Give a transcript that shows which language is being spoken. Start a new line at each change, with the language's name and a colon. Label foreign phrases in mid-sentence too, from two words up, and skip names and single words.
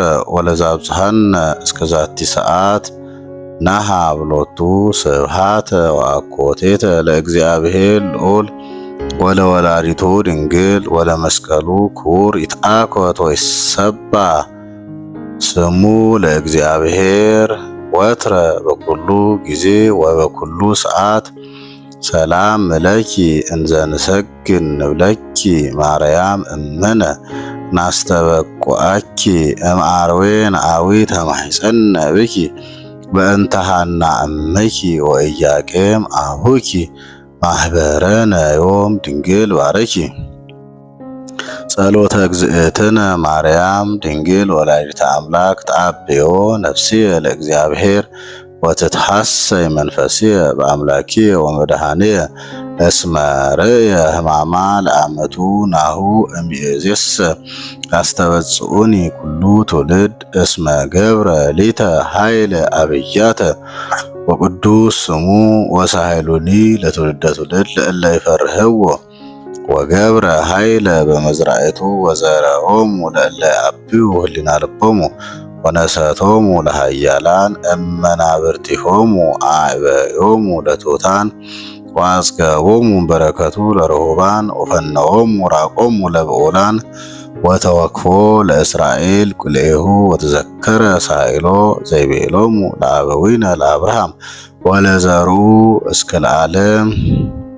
Geez: ወለዘአብጽሐነ እስከ ዛቲ ሰዓት ናሃ ብሎቱ ስብሐተ ወአኮቴተ ለእግዚአብሔር ልዑል ወለወላዲቱ ድንግል ወለመስቀሉ ክቡር። ይትአኮት ወይሰባህ ስሙ ለእግዚአብሔር ወትረ በኩሉ ጊዜ ወበኩሉ ሰዓት። ሰላም እለኪ እንዘ ንሰግድ ንብለኪ ማርያም እምነ ናስተበቁዐኪ እምአርዌ ነአዊት ተማሕፀነ ብኪ በእንተ ሐና እምኪ ወኢያቄም አቡኪ ማኅበረነ ዮም ድንግል ባረኪ። ጸሎተ እግዝእትነ ማርያም ድንግል ወላዲተ አምላክ ተአብዮ ነፍስየ ለእግዚአብሔር ወትትሐሰይ መንፈስየ በአምላኪየ ወመድኃኒየ እስመ ርእየ ሕማማ ለአመቱ ናሁ እምይእዜሰ ያስተበጽኡኒ ኩሉ ትውልድ እስመ ገብረ ሊተ ኃይለ አብያተ ወቅዱስ ስሙ ወሳይሉኒ ለትውልደ ትውልድ ለእለ ይፈርህዎ ወገብረ ኃይለ በመዝራእቱ ወዘረኦሙ ለእለ ያብዩ ህሊና ልቦሙ ወነሰቶሙ ለሃያላን እመናብርቲሆሙ አዕበዮሙ ለትሑታን ወአጽገቦሙ በረከቱ ለርሁባን ወፈነዎሙ ራቆሙ ለብዑላን ወተወክፎ ለእስራኤል ቁልኤሁ ወተዘከረ ሳይሎ ዘይቤሎሙ ለአበዊነ ለአብርሃም ወለዘርኡ እስከ ለዓለም